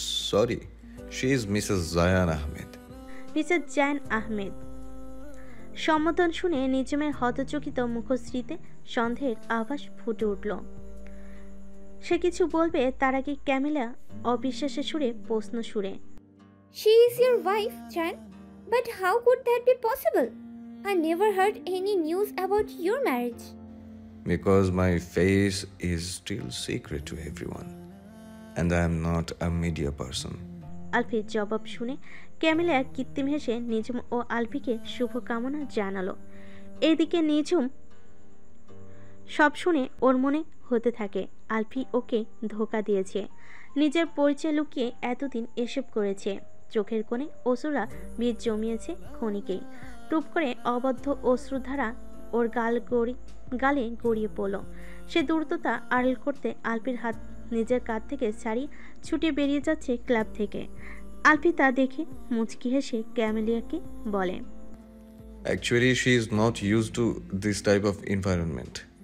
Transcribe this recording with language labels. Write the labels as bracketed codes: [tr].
[en] Sorry, she is Mrs Zayan Ahmed. Mrs Zayan Ahmed. [bn] সম্বোধন শুনে নিঝুমের হতচকিত মুখশ্রীতে সন্দেহের আভাস ফুটে উঠল। সে কিছু বলবে তার আগে ক্যামেলিয়া অবিশ্বাসের সুরে প্রশ্ন সুরে, [en] She is your wife, Chan? But how could that be possible? I never heard any news about your marriage. Because my face is still secret to everyone. And I am not a media person. [bn] আলফির জবাব শুনে camellia কৃত্রিম হেসে নিঝুম ও আলফিকে শুভকামনা জানালো। এদিকে নিঝুম সব শুনে ওর মনে হতে থাকে আলফি ওকে ধোঁকা দিয়েছে। নিজের পরিচয় লুকিয়ে এতদিন এসব করেছে। চোখের কোণে অশ্রুরা বীজ জমিয়েছে ক্ষণিকেই। টুপ করে অবদ্ধ অশ্রুধারা ওর গালে গড়িয়ে পড়ল। সে দ্রুততা আড়াল করতে আলফির হাত নিজের কাঁধ থেকে ছাড়িয়ে ছুটে বেরিয়ে যাচ্ছে ক্লাব থেকে। আলফি তা দেখে মুচকি হেসে ক্যামেলিয়াকে বলে, [en] Actually, she is not used to this type of environment.